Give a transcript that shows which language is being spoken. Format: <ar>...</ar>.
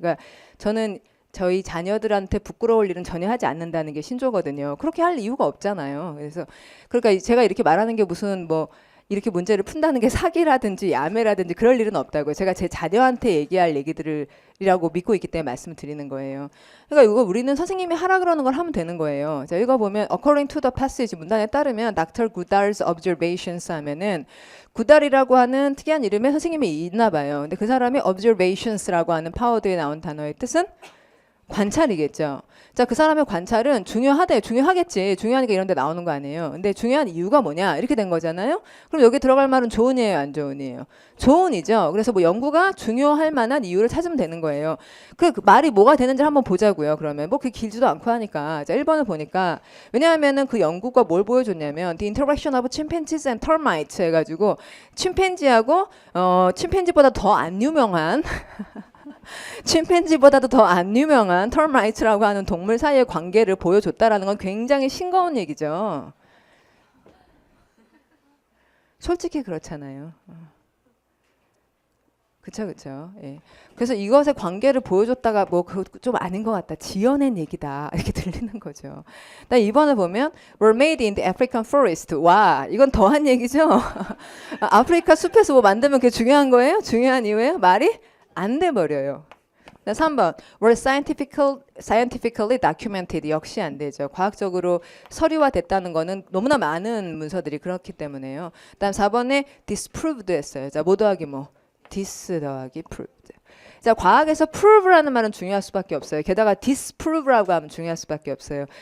<ko>그러니까 저는 저희 자녀들한테 부끄러울 일은 전혀 하지 않는다는 게 신조거든요. 그렇게 할 이유가 없잖아요. 그래서 그러니까 제가 이렇게 말하는 게 무슨 뭐 이렇게 문제를 푼다는 게 사기라든지 야매라든지 그럴 일은 없다고요. 제가 제 자녀한테 얘기할 얘기들이라고 믿고 있기 때문에 말씀을 드리는 거예요. 그러니까 이거 우리는 선생님이 하라 그러는 걸 하면 되는 거예요. 자, 읽어보면</ko> <en>according to the passage</en> <ko>문단에 따르면 Dr. Goodall's observations 하면은 구달이라고 하는 특이한 이름의 선생님이 있나 봐요. 근데 그 사람이 observations라고 하는 파워드에 나온 단어의 뜻은 관찰이겠죠. 자, 그 사람의 관찰은 중요하대. 중요하겠지. 중요하니까 이런 데 나오는 거 아니에요. 근데 중요한 이유가 뭐냐? 이렇게 된 거잖아요. 그럼 여기 들어갈 말은 좋은이에요, 안 좋은이에요? 좋은이죠. 그래서 뭐 연구가 중요할 만한 이유를 찾으면 되는 거예요. 그 말이 뭐가 되는지 한번 보자고요. 그러면 뭐 그게 길지도 않고 하니까. 자, 1번을 보니까 왜냐하면은 그 연구가 뭘 보여줬냐면</ko> <en>The interaction of chimpanzees and termites</en> <ko>해가지고 침팬지하고 침팬지보다 더 안 유명한 침팬지보다도 더 안 유명한 털마이트라고 하는 동물 사이의 관계를 보여줬다라는 건 굉장히 싱거운 얘기죠. 솔직히 그렇잖아요. 그쵸, 그쵸. 예. 그래서 이것의 관계를 보여줬다가 뭐 좀 아닌 것 같다. 지어낸 얘기다. 이렇게 들리는 거죠. 나 2번을 보면</ko> <en>were made in the African forest.</en> <ko>와, 이건 더한 얘기죠. 아프리카 숲에서 뭐 만들면 그게 중요한 거예요? 중요한 이유예요? 말이 안 돼 버려요. 3번</ko> <en>were scientifically documented.</en> <ko>역시 안 되죠. 과학적으로 서류화됐다는 거는 너무나 많은 문서들이 그렇기 때문에요. 그다음 4번에 disproved 했어요. 자, 뭐 더하기 뭐 dis 더하기 proved. 자, 과학에서 prove라는 말은 중요할 수밖에 없어요. 게다가 disprove라고 하면 중요할 수밖에 없어요.</ko>